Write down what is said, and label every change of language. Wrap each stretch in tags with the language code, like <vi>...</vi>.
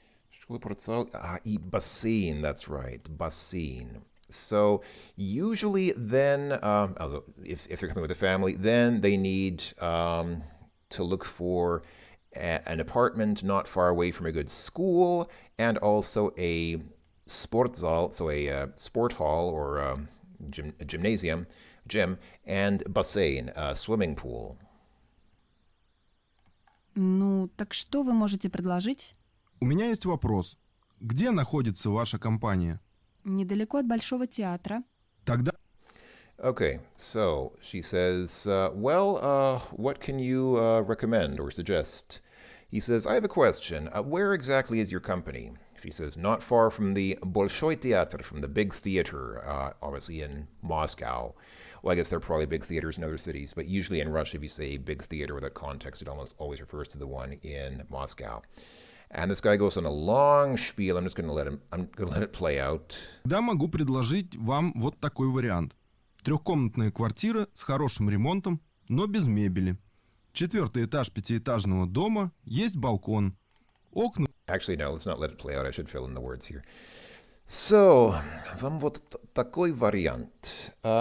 <ru>Школа, спортзал, и бассейн.</ru> <en>That's right, бассейн. So usually then, if they're coming with a family, then they need to look for an apartment not far away from a good school and also a sportzal, so a sport hall or a gym, and бассейн, swimming pool.</en> <ru>Ну, так что вы можете предложить? У меня есть вопрос. Где находится ваша компания? Недалеко от Большого театра. Тогда...</ru> <en>Okay, so she says, what can you recommend or suggest? He says, I have a question. Where exactly is your company? She says, not far from the Bolshoi Theater, from the big theater, obviously in Moscow. Well, I guess there are probably big theaters in other cities, but usually in Russia, if you say big theater with that context, it almost always refers to the one in Moscow. And this guy goes on a long spiel. I'm going to let it play out.</en> <ru>Тогда могу предложить вам вот такой вариант. Трехкомнатная квартира с хорошим ремонтом, но без мебели. 4-й этаж пятиэтажного дома, есть балкон. Окна...</ru> <en>Actually, no, let's not let it play out. I should fill in the words here.</en> <ru>So, вам вот такой вариант.</ru>